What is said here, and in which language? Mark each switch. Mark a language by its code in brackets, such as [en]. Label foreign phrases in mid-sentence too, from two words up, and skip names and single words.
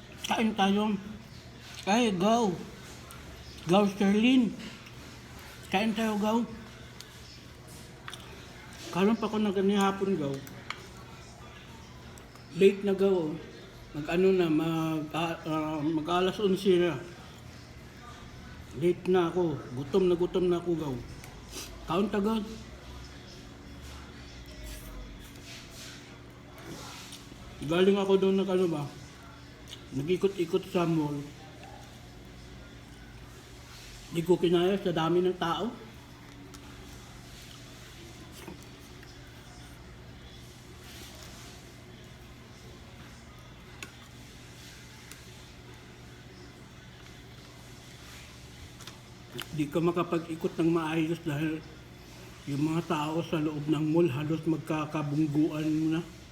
[tl] Kain tayo. Ay, go. Go, Sterling. Kain tayo, go. [ceb] Karon pa ko na hapon, go. [tl] Late na, go. Mag-ano na, mag-alas 11 na. Late na ako. Gutom na ako, go. [ceb] Kaon ta, go. [tl] Galing ako doon na ano ba? Nag-ikot-ikot sa mall. Hindi ko kinaya sa dami ng tao. Di ka makapag-ikot ng maayos dahil yung mga tao sa loob ng mall halos magkakabungguan mo na.